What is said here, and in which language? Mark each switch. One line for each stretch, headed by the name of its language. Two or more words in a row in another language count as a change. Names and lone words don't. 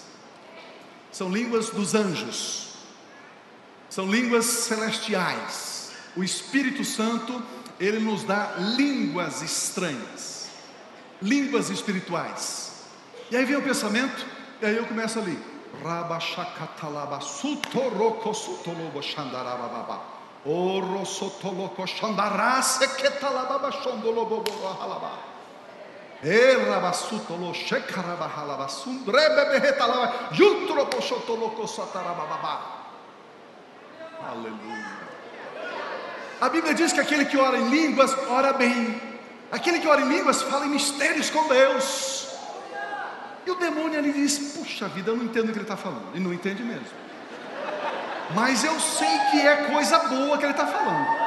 Portuguese: São línguas dos anjos, são línguas celestiais. O Espírito Santo, ele nos dá línguas estranhas, línguas espirituais. E aí vem o pensamento, e aí eu começo ali. Rabashakatalaba sutoroko sutolobo shandarababa. Oro sotoloko shandarase ketalababa shondolobo halaba. Erabasutolo shekarabahalaba sundrebebehetalaba yutropo shotoloko satarababa. Aleluia. A Bíblia diz que aquele que ora em línguas, ora bem. Aquele que ora em línguas, fala em mistérios com Deus. E o demônio ali diz: puxa vida, eu não entendo o que ele está falando. E não entende mesmo. Mas eu sei que é coisa boa que ele está falando.